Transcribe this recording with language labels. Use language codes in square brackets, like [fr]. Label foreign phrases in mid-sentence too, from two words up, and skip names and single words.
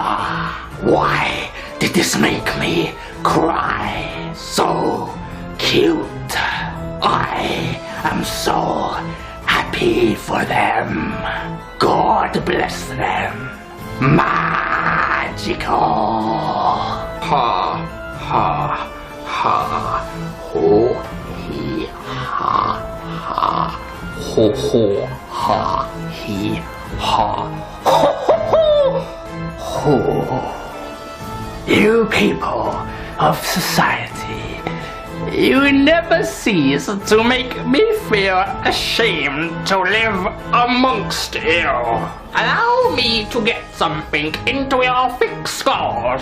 [en] Why did this make me cry? So cute. I am so happy for them. God bless them. Magical. Ha ha ha. Ho he ha ha. Ho ho ha he ha. Ho ho ho. Ho. You people of society, you never cease to make me feel ashamed to live amongst you. Allow me to get something into your thick skulls.